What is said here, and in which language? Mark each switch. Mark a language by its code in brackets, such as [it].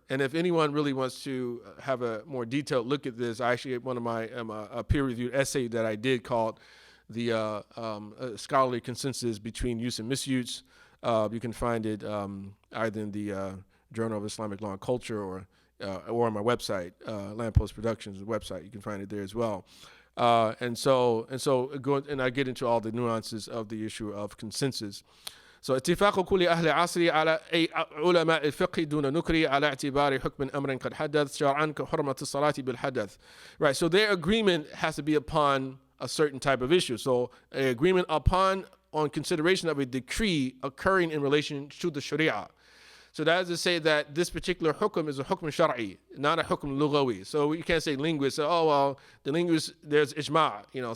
[en] And if anyone really wants to have a more detailed look at this, I actually had one of my a peer-reviewed essay that I did called the Scholarly Consensus Between Use and Misuse. You can find it either in the Journal of Islamic Law and Culture or on my website, Lamppost Productions website. You can find it there as well. And I get into all the nuances of the issue of consensus. [ar] So اتفاق كل أهل عصري على أي علماء الفقه دون نكري على اعتبار حكم أمر قد حدث شرعا كحرمة الصلاة بالحدث. [en] Right. So their agreement has to be upon a certain type of issue. So an agreement on consideration of a decree occurring in relation to the Sharia. So that is to say that this particular hukum is a hukum shar'i, not a hukum lughawi. So you can't say linguists say, oh, well, the linguists, there's ijma'.